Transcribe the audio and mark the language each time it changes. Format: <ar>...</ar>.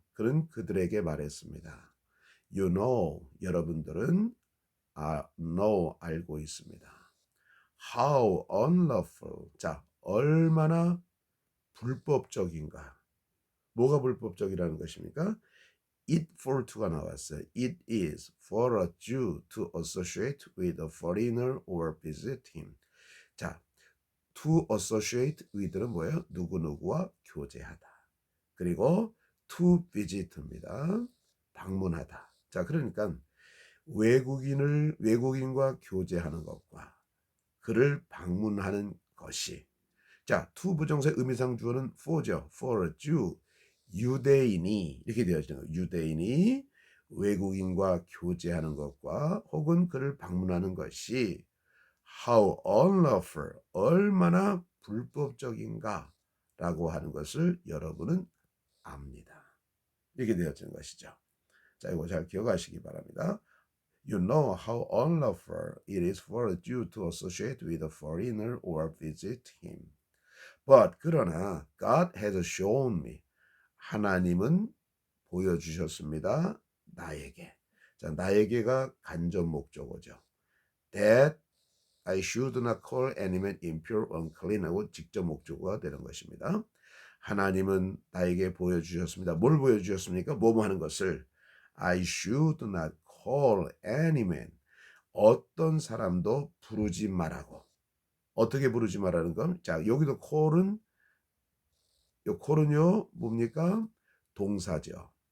<ko>그는 그들에게 말했습니다.</ko> <en>You know,</en> <ko>여러분들은 know 알고 있습니다.</ko> <en>How unlawful.</en> <ko>자, 얼마나 불법적인가. 뭐가 불법적이라는 것입니까?</ko> <en>It for to가 나왔어요. It is for a Jew to associate with a foreigner or visit him.</en> <ko>자, to associate with는 뭐예요? 누구누구와 교제하다. 그리고 to visit입니다. 방문하다. 자, 그러니까 외국인과 교제하는 것과 그를 방문하는 것이 자, to 부정사의 의미상 주어는 for죠. for a Jew. 유대인이 이렇게 되어지는 거예요. 유대인이 외국인과 교제하는 것과 혹은 그를 방문하는 것이</ko> <en>how unlawful</en> <ko>얼마나 불법적인가라고 하는 것을 여러분은 압니다. 이렇게 되어지는 것이죠. 자, 이거 잘 기억하시기 바랍니다.</ko> <en>You know how unlawful it is for a Jew to associate with a foreigner or visit him. But</en> <ko>그러나</ko> <en>God has shown me.</en> <ko>하나님은 보여주셨습니다. 나에게. 자, 나에게가 간접 목적어죠.</ko> <en>That I should not call any man impure, unclean</en> <ko>하고 직접 목적어가 되는 것입니다. 하나님은 나에게 보여주셨습니다. 뭘 보여주셨습니까? 뭐뭐 하는 것을</ko> <en>I should not call any man</en> <ko>어떤 사람도 부르지 말라고. 어떻게 부르지 말라는 건? 자, 여기도 call은 요 call은요 뭡니까? 동사죠.</ko>